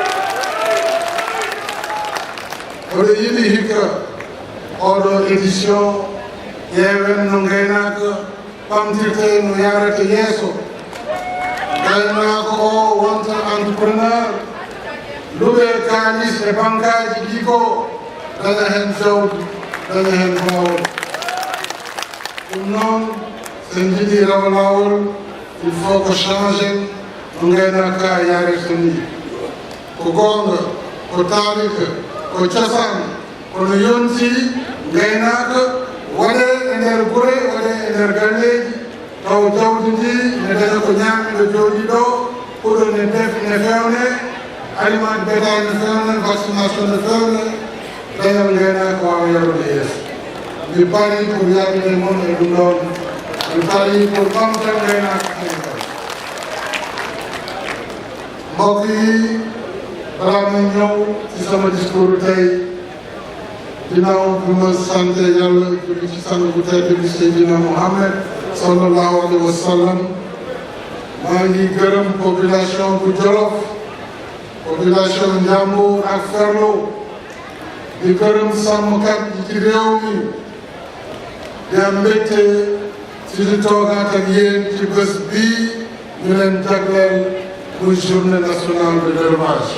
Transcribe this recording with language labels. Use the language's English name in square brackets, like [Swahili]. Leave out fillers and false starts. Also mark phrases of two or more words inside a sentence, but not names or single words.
[Fula] Oɗo yiɗi hikka oɗo édition ƴeewen no gaynaka ɓamtirte no yarata yeeso. Gaynaka o wonta entrepreneur luɓe kalis e bankaji ɗi ko daña hen fewde daña hen bawol. Ɗum noon sen jiiɗi rawa lawol [French] il faut [Fula] ko changer no gaynaka yarata ni. Ko gonga ko tarika ko cosan kono yonti gaynaka waɗe e nder gure waɗe e nder galleji taw jawdi ndi ne daña ko ñaami ɗo jooɗi ɗo huɗo ne defi ne fewne [French] aliment de bétail [Fula] ne fewne vaccination ne fewne dañal gaynaka wawa yarude yeeso. Mi pari pour yarude mon e ɗum ɗon mi pari pour ɓamtan gaynaka Sénégal. [Wolof] Mbokk yi balaa may ñëw ci sama discours tey ginnaaw bi ma sant yàlla julli ci sang bu tedd bi Seydina Mohamed [Arabic] sallallahu alayhi wa sallam [Wolof] maa ngi gërëm population bu Jolof, population Njambur ak Ferlo, di gërëm sàmmkat yi ci réew mi di am mbégte ci di toogaat ak yéen ci bés bii ñu leen jagleel muy [French] journée nationale de l'élevage.